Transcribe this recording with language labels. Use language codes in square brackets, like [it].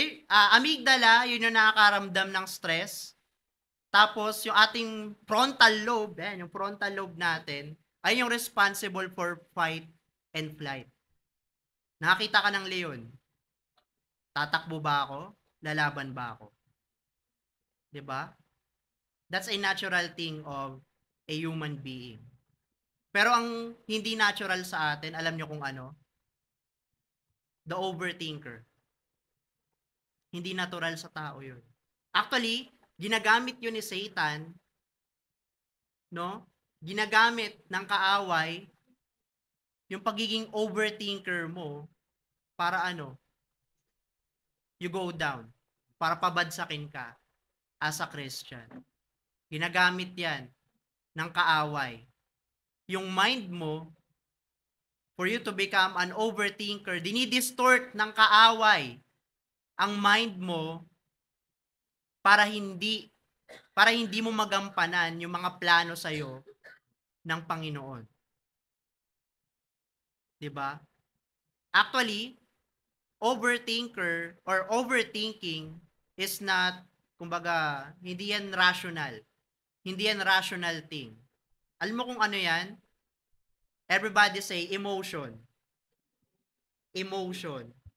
[tl] Amygdala, yun yung nakakaramdam ng stress. Tapos yung ating frontal lobe, yung frontal lobe natin, ay yung [en] responsible for fight and flight. [tl] Nakakita ka ng leon. Tatakbo ba ako? Lalaban ba ako? 'Di ba? [en] That's a natural thing of a human being. [tl] Pero ang hindi natural sa atin, alam nyo kung ano? [en] The overthinker. [tl] Hindi natural sa tao yun. Actually, ginagamit yun ni Satan, no? Ginagamit ng kaaway yung pagiging overthinker mo para [en] you go down. [tl] Para pabadsakin ka [en] as a Christian. [tl] Ginagamit yan ng kaaway. Yung mind mo, [en] for you to become an overthinker, [tl] dinidistort ng kaaway ang mind mo para hindi mo magampanan yung mga plano sa iyo ng Panginoon. 'Di ba? [en] Actually, overthinker or overthinking is not, [tl] kumbaga, hindi yan rational. Hindi yan rational thing. Alam mo kung ano yan? [en] Everybody say emotion. Emotion.